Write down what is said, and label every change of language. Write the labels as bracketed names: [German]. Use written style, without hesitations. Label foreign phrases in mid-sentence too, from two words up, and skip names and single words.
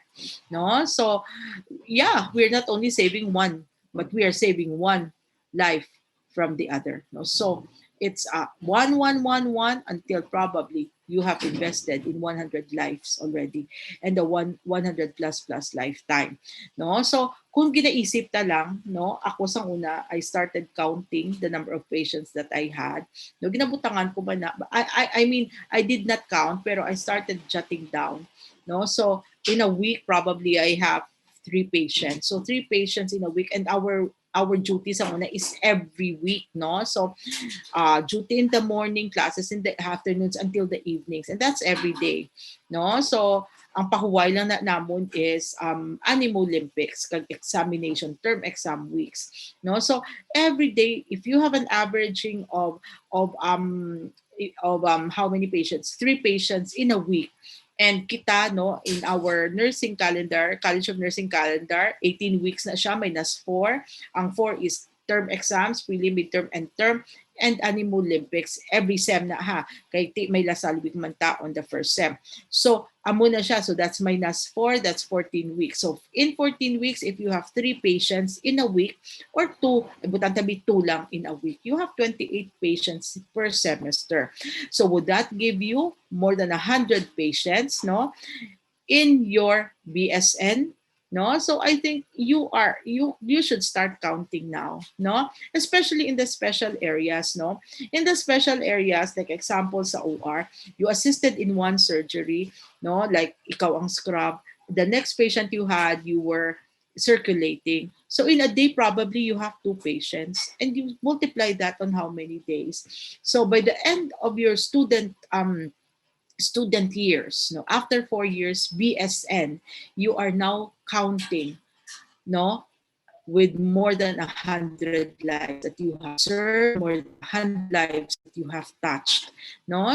[English] No, so yeah, we're not only saving one, but we are saving one life from the other. No, so it's one, one, one, one until probably you have invested in 100 lives already, and the 100 plus plus lifetime. [Hiligaynon] No, so kung ginaisip ta lang, no, ako sa una, [English] I started counting the number of patients that I had. [Hiligaynon] No, ginabutangan ko ba na, [English] I mean, I did not count, pero I started jotting down. No, so in a week, probably I have 3 patients. So 3 patients in a week, and our duty [Hiligaynon] sa una [English] is every week, no? So duty in the morning, classes in the afternoons until the evenings, and that's every day, no? [Hiligaynon] So ang pahuway lang na namon is Animo Olympics, kag examination, [English] term exam weeks, [Hiligaynon] no? [English] So every day, if you have an averaging of how many patients, 3 patients in a week. And kita, no, in our nursing calendar, College of Nursing calendar, 18 weeks [Hiligaynon] na siya, [English] minus 4. Ang 4 is term exams, prelim, midterm, and term, and Animo Olympics every sem [Hiligaynon] na ha. Kay may Lasal week man ta [English] on the first sem. [Hiligaynon] So, amo na siya. [English] So, that's minus 4, that's 14 weeks. So, in 14 weeks, if you have 3 patients in a week, or 2, [Hiligaynon] butang tabi [English] 2 lang in a week, you have 28 patients per semester. So, would that give you more than 100 patients, no, in your BSN? No, so I think you should start counting now, no, especially in the special areas, no, in the special areas, like example sa OR, you assisted in one surgery, no, like [Hiligaynon] ikaw ang [English] scrub, the next patient you had, you were circulating. So in a day, probably you have 2 patients, and you multiply that on how many days. So by the end of your student years, no, after 4 years BSN, you are now counting, no, with more than 100 lives that you have served, more than 100 lives that you have touched, no.